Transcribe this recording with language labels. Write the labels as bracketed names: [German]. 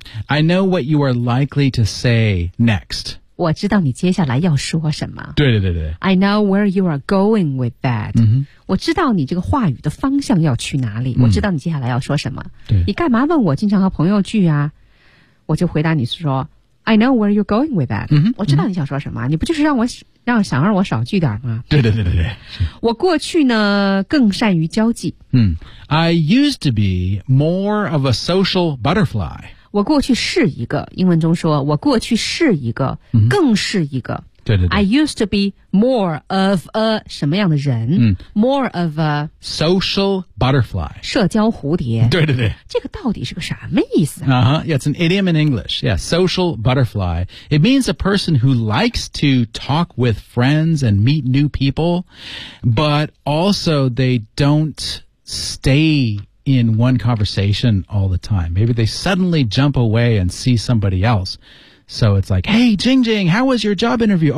[English] I know what you are likely to say next [Chinese] 我知道你接下来要说什么对对对对 [English] I know where you are going with that、 [Chinese] 我知道你这个话语的方向要去哪里、我知道你接下来要说什么对你干嘛问我经常和朋友聚啊我就回答你说 [English] I know where you're going with that、 [Chinese] 我知道你想说什么、你不就是让我少聚点吗对对对对对我过去呢更善于交际、 [English] I used to be more of a social butterfly [Chinese] 我过去是一个英文中说我过去是一个、更是一个对对对 [English] I used to be more of a [Chinese] 什么样的人、 [English] More of a Social butterfly [Chinese] 社交蝴蝶对对对这个到底是个什么意思、 [English] Yeah, it's an idiom in English Yeah, social butterfly It means a person who likes to talk with friends and meet new people But also they don't stay in one conversation all the time Maybe they suddenly jump away and see somebody elseSo it's like, hey, Jing Jing, how was your job interview?